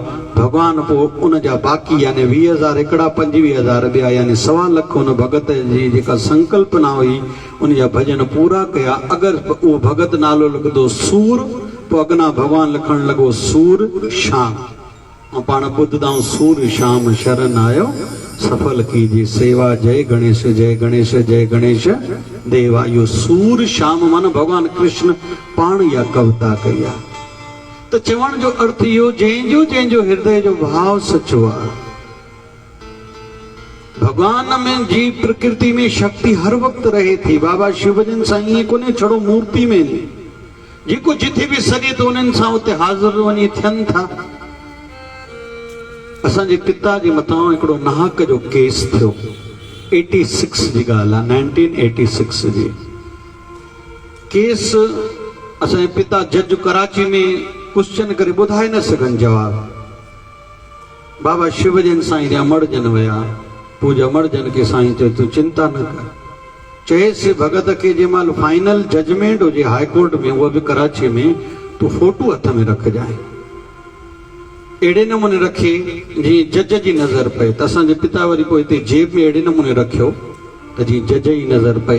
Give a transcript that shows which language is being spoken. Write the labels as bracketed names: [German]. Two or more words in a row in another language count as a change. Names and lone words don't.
[Sindhi] भगवान पोइ उन जा बाक़ी यानी 20,000 हिकिड़ा 25,000 ॿिया यानी 1.25 लख हुन भगत जी जेका संकल्पना हुई उन जा भजन पूरा कया। अगरि उहो भगत नालो लिखंदो सूर पोइ अॻिना भगवान लिखण लॻो [Hindi] सूर श्याम ऐं पाण ॿुधंदाऊं सूर श्याम शरण आयो सफल कीजिए सेवा जय गणेश जय गणेश जय गणेश देवा। [Sindhi] इहो सूर श्याम माना भगवान कृष्ण पाण इहा कविता कई आहे। त चवण जो अर्थ इहो जंहिंजो हृदय जो भाव सचो आहे भगवान में जी प्रकृति में शक्ति हर वक्त रहे थी। बाबा शिवजन सां ईअं कोन्हे छड़ो मूर्ति में जेको जिथे भी सघे थो उन्हनि सां उते हाज़िर वञी थियनि था। असांजे पिता जे मथां हिकिड़ो नाहक जो केस थियो 86 जी ॻाल्हि आहे 1986 जी केस असांजे पिता जज कराची में क्वेश्चन करे ॿुधाए न सघनि जवाब। बाबा शिवजन साईं जा मर्जन विया, पूजा मर्जन के साईं चयो तूं चिंता न कर। चएसि भगत के जंहिंमहिल [English] final judgment [Sindhi] हुजे [English] High Court [Sindhi] में, उहा बि कराची में, तूं फोटो हथ में रखजांइ। अहिड़े नमूने रखे जीअं जज जी नज़र पए। त असांजे पिता वरी पोइ हिते जेब में अहिड़े नमूने रखियो त जीअं जज जी नज़र पए।